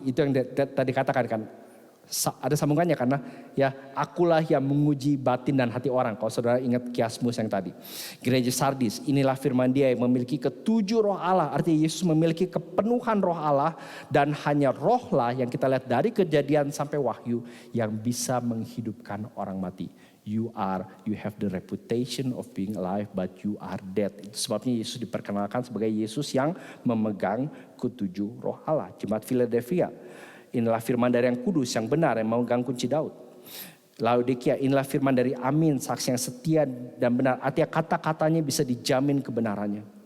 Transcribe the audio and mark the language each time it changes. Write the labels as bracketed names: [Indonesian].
[Indonesian] Itu yang tadi katakan kan, ada sambungannya karena ya, akulah yang menguji batin dan hati orang. Kalau saudara ingat kiasmus yang tadi. Gereja Sardis, inilah firman Dia yang memiliki ketujuh roh Allah. Artinya Yesus memiliki kepenuhan roh Allah, dan hanya rohlah yang kita lihat dari Kejadian sampai Wahyu yang bisa menghidupkan orang mati. [English] You have the reputation of being alive, but you are dead. [Indonesian] Itu sebabnya Yesus diperkenalkan sebagai Yesus yang memegang ketujuh roh Allah. Jemaat Philadelphia, inilah firman dari yang kudus, yang benar, yang memegang kunci Daud. Laodikia, inilah firman dari Amin, saksi yang setia dan benar. Artinya kata-katanya bisa dijamin kebenarannya.